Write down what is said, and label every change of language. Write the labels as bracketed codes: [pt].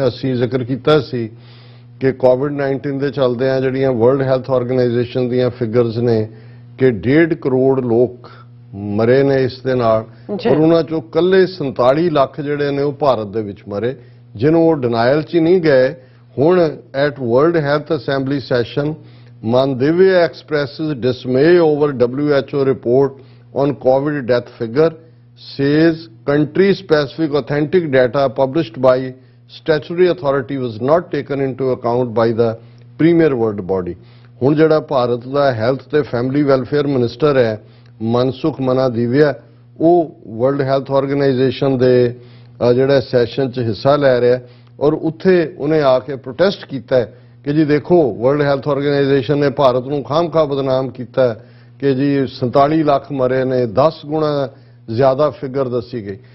[pa] ਅਸੀਂ ਜ਼ਿਕਰ ਕੀਤਾ ਸੀ ਕਿ COVID-19 ਦੇ ਚੱਲਦਿਆਂ ਜਿਹੜੀਆਂ ਵਰਲਡ ਹੈਲਥ ਆਰਗੇਨਾਈਜੇਸ਼ਨ ਦੀਆਂ ਫਿਗਰਸ ਨੇ ਕਿ 1.5 ਕਰੋੜ ਲੋਕ ਮਰੇ ਨੇ ਇਸ ਦੇ ਨਾਲ ਔਰ ਉਹਨਾਂ 'ਚੋਂ ਇਕੱਲੇ 47 ਲੱਖ ਜਿਹੜੇ ਨੇ ਉਹ ਭਾਰਤ ਦੇ ਵਿੱਚ ਮਰੇ ਜਿਹਨੂੰ ਉਹ ਡਿਨਾਇਲ 'ਚ ਨਹੀਂ ਗਏ। [en] ਹੁਣ at world health assembly session Mandivya expresses dismay over WHO report on COVID death figure, says country-specific authentic data published by statutory authority was not taken into account by the premier world body. [pa] ਹੁਣ ਜਿਹੜਾ ਭਾਰਤ ਦਾ health ਤੇ family welfare minister ਹੈ ਮਨਸੁਖ ਮਨਾਦੀਵਿਆ ਉਹ world health organisation ਦੇ ਜਿਹੜਾ session 'ਚ ਹਿੱਸਾ ਲੈ ਰਿਹਾ ਔਰ ਉੱਥੇ ਉਹਨੇ ਆ ਕੇ ਪ੍ਰੋਟੈਸਟ ਕੀਤਾ ਕਿ ਜੀ ਦੇਖੋ ਵਰਲਡ ਹੈਲਥ ਆਰਗੇਨਾਈਜੇਸ਼ਨ ਨੇ ਭਾਰਤ ਨੂੰ ਖਾਮਖਾ ਬਦਨਾਮ ਕੀਤਾ ਕਿ ਜੀ 47 ਲੱਖ ਮਰੇ ਨੇ 10 ਗੁਣਾ ਜ਼ਿਆਦਾ ਫਿਗਰ ਦੱਸੀ ਗਈ।